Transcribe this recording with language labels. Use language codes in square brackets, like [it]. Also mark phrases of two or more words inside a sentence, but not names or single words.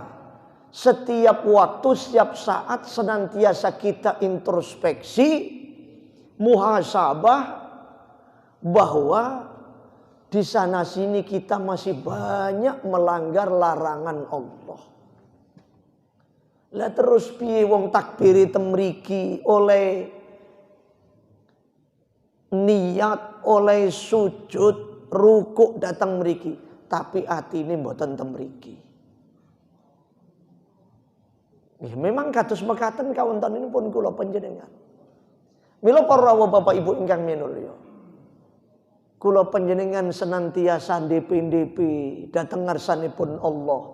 [id] Setiap waktu, setiap saat senantiasa kita introspeksi, muhasabah, bahwa di sana sini kita masih banyak melanggar larangan Allah. [jv] Lah terus piye wong takbiri temriki oleh niat, oleh sujud, rukuk datang mriki, tapi atine mboten temriki. Memang kados mekaten kawonten ini pun kula panjenengan. Mila para rawuh Bapak Ibu ingkang minulya. Kula panjenengan senantiasa ndep-ndep dhateng ngarsanipun Allah.